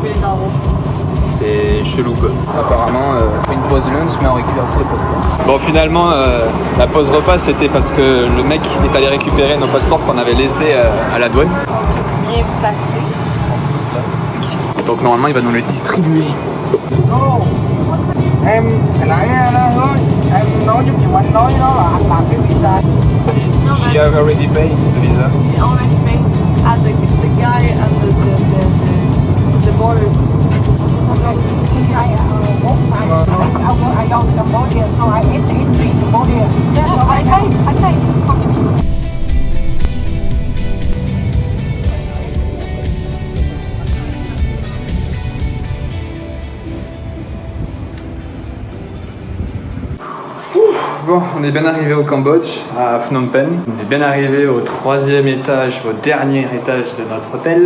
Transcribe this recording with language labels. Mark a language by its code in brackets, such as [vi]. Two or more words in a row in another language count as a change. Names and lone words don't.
[fr] C'est chelou quoi. Apparemment, une pause lunch mais on récupère aussi les passeports. Bon finalement, la pause repas c'était parce que le mec est allé récupérer nos passeports qu'on avait laissés à la douane. Bien placé. Donc normalement il va nous les distribuer. [vi] Em hồi nãy đó em nói giúp chị anh nói đó là anh làm cái visa. [en] She have already paid the visa. She already paid at the guy at the border. I go to Cambodia, so I hit the entry to Cambodia. Yeah, I paid. [fr] Bon, on est bien arrivé au Cambodge, à Phnom Penh. On est bien arrivé au 3e étage, au dernier étage de notre hôtel.